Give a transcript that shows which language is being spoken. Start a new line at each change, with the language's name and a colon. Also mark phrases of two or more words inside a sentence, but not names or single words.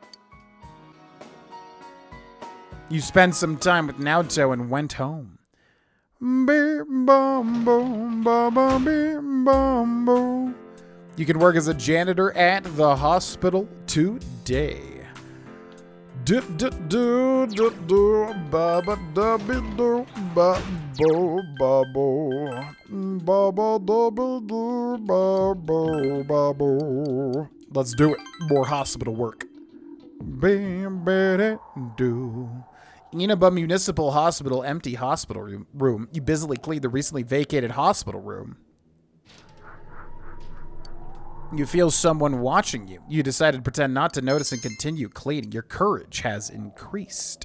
English: You spent some time with Naoto and went home. Bim, bum, boom, ba, ba, bim, bum, boom. You can work as a janitor at the hospital today. Dip, dip, do, do, do, ba, ba, da, bi, do, ba, bo, ba, bo. Ba, ba, da, bi, do, ba, bo, ba, bo. Let's do it. More hospital work. Bam, ba, do. Inaba Municipal Hospital, empty hospital room. You busily clean the recently vacated hospital room. You feel someone watching you. You decide to pretend not to notice and continue cleaning. Your courage has increased.